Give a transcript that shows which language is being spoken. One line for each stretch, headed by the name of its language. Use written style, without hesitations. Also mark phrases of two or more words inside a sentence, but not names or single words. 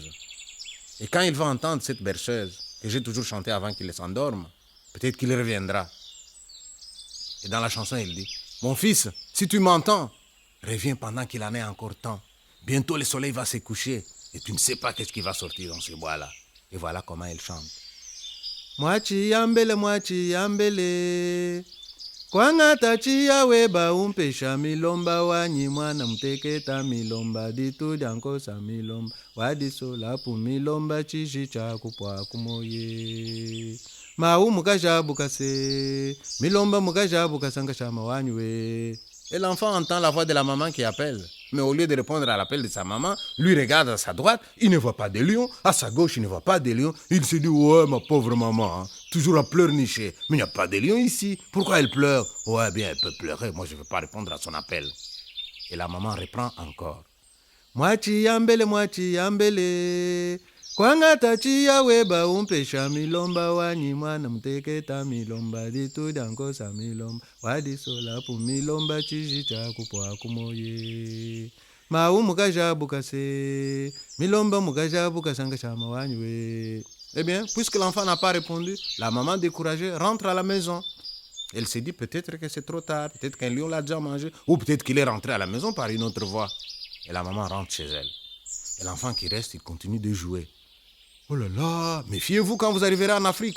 French: Et quand il va entendre cette berceuse, que j'ai toujours chanté avant qu'il s'endorme. Peut-être qu'il reviendra. Et dans la chanson, il dit, mon fils, si tu m'entends, reviens pendant qu'il en est encore temps. Bientôt le soleil va se coucher et tu ne sais pas qu'est-ce qui va sortir dans ce bois-là. Et voilà comment elle chante.
Luba-Lulua: Mwachi yambele. Kwangata chia weba umpesha milomba wanyi mwana mteketa milomba ditu diankosa milomba wadisola pu milomba chishi cha kupwa kumoye. Mau mukajabu kase milomba mukajabu kasanga shama wanywe.
French: Et l'enfant entend la voix de la maman qui appelle. Mais au lieu de répondre à l'appel de sa maman, lui regarde à sa droite, il ne voit pas de lion. À sa gauche, il ne voit pas de lion. Il se dit, ouais, ma pauvre maman, hein, toujours à pleurnicher. Mais il n'y a pas de lion ici. Pourquoi elle pleure? Ouais, bien, elle peut pleurer. Moi, je ne veux pas répondre à son appel. Et la maman reprend encore.
Luba-Lulua: Mwachi yambele. Kwangata chia weba umpesha milomba wanyi mwana mteketa milomba ditu diankosa milomba wadisola pu milomba chishi cha kupwa kumoye. Mau mukajabu kase milomba mukajabu kasanga shama wanywe.
French: Eh bien, puisque l'enfant n'a pas répondu, la maman découragée rentre à la maison. Elle s'est dit peut-être que c'est trop tard, peut-être qu'un lion l'a déjà mangé, ou peut-être qu'il est rentré à la maison par une autre voie. Et la maman rentre chez elle. Et l'enfant qui reste, il continue de jouer. Oh là là, méfiez-vous quand vous arriverez en Afrique.